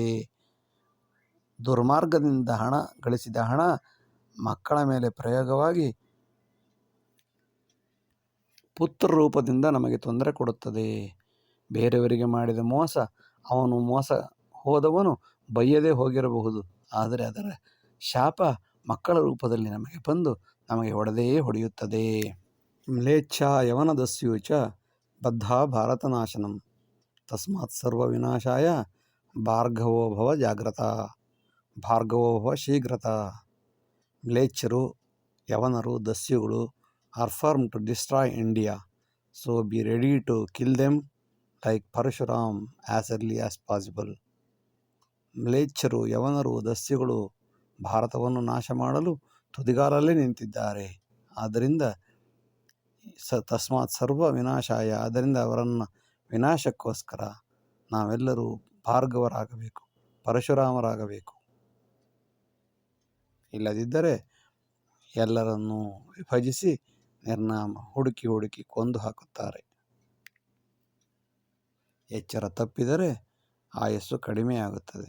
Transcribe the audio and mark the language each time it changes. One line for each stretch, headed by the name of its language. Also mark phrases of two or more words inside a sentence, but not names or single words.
Kannada: ದುರ್ಮಾರ್ಗದಿಂದ ಗಳಿಸಿದ ಹಣ ಮಕ್ಕಳ ಮೇಲೆ ಪ್ರಯೋಗವಾಗಿ ಪುತ್ರ ರೂಪದಿಂದ ನಮಗೆ ತೊಂದರೆ ಕೊಡುತ್ತದೆ. ಬೇರೆಯವರಿಗೆ ಮಾಡಿದ ಮೋಸ, ಅವನು ಮೋಸ ಹೋದವನು ಬಯ್ಯದೇ ಹೋಗಿರಬಹುದು, ಆದರೆ ಅದರ ಶಾಪ ಮಕ್ಕಳ ರೂಪದಲ್ಲಿ ನಮಗೆ ಬಂದು ನಮಗೆ ಹೊಡೆಯುತ್ತದೆ.
Sanskrit: ಮ್ಲೇಚ್ಛ ಯವನದಸ್ಯು ಚ ಬದ್ಧ ಭಾರತನಾಶನಂ ತಸ್ಮಾತ್ ಸರ್ವ ವಿನಾಶಾಯ ಭಾರ್ಗವೋ ಭವ ಜಾಗ್ರತ, ಭಾರ್ಗವೋ ಭವ ಶೀಘ್ರತ.
Kannada: ಮ್ಲೇಚ್ಛರು, ಯವನರು, ದಸ್ಯುಗಳು
English: are formed to destroy India, so be ready to kill them like Parshuram as early as possible.
Kannada: ಮ್ಲೇಚ್ಛರು, ಯವನರು, ದಸ್ಯುಗಳು ಭಾರತವನ್ನು ನಾಶ ಮಾಡಲು ತುದಿಗಾಲಲ್ಲೇ ನಿಂತಿದ್ದಾರೆ.
Sanskrit: ಆದ್ದರಿಂದ ತಸ್ಮಾತ್ ಸರ್ವ ವಿನಾಶಾಯ,
Kannada: ಆದ್ದರಿಂದ ಅವರನ್ನು ವಿನಾಶಕ್ಕೋಸ್ಕರ ನಾವೆಲ್ಲರೂ ಭಾರ್ಗವರಾಗಬೇಕು, ಪರಶುರಾಮರಾಗಬೇಕು. ಇಲ್ಲದಿದ್ದರೆ ಎಲ್ಲರನ್ನೂ ವಿಭಜಿಸಿ ನಿರ್ನಾಮ ಹುಡುಕಿ ಕೊಂದು ಹಾಕುತ್ತಾರೆ. ಎಚ್ಚರ ತಪ್ಪಿದರೆ ಆಯಸ್ಸು ಕಡಿಮೆಯಾಗುತ್ತದೆ.